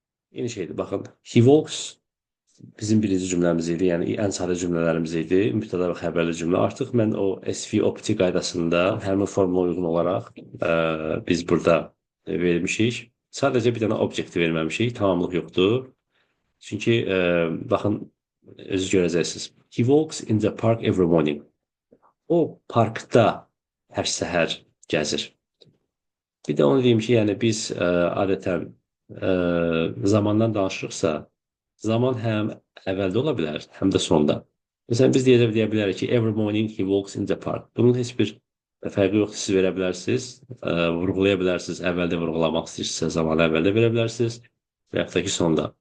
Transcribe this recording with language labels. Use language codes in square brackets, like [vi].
[az] Yeni şeydir, baxın. He walks bizim birinci cümləmiz idi, yəni ən sadə cümlələrimiz idi, mübtəda və xəbərli cümlə. Artıq mən o SVOPT qaydasında həmin formula uyğun olaraq biz burada vermişik. Sadəcə bir dənə obyekti verməmişik, tamamlıq yoxdur. Çünki baxın, özünüz görəcəksiniz. [en] He walks in the park every morning. [az] O parkda hər səhər gəzir. Bir də onu deyim ki, yəni biz adətən zamandan danışırıqsa, zaman həm əvvəldə ola bilər, həm də sonda. Məsələn, biz deyə bilərik ki, [en] every morning he walks in the park. [az] Bunun heç bir fərqi yoxdur, siz verə bilərsiniz, vurğulaya bilərsiniz, əvvəldə vurğulamaq istəyirsinizsə, zamanı əvvəldə verə bilərsiniz və yaxud da ki, sonda.